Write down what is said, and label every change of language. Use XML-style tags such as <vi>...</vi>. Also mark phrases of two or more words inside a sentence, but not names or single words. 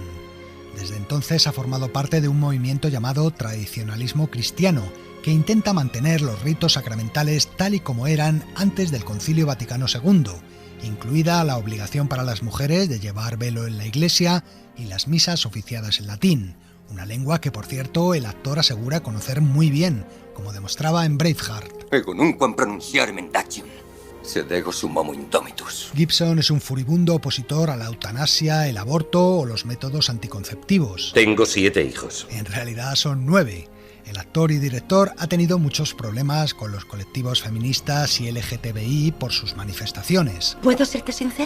<es>Desde entonces ha formado parte de un movimiento llamado tradicionalismo cristiano, que intenta mantener los ritos sacramentales tal y como eran antes del Concilio Vaticano II, incluida la obligación para las mujeres de llevar velo en la iglesia y las misas oficiadas en latín, una lengua que, por cierto, el actor asegura conocer muy bien, como demostraba en Braveheart.</es> <la>Ego nunquam pronunciare mendacium, sed ego sum homo indomitus.</la> <es>Gibson es un furibundo opositor a la eutanasia, el aborto o los métodos anticonceptivos. Tengo 7 hijos. En realidad son 9. El actor y director ha tenido muchos problemas con los colectivos feministas y LGTBI por sus manifestaciones. ¿Puedo serte sincera?</es>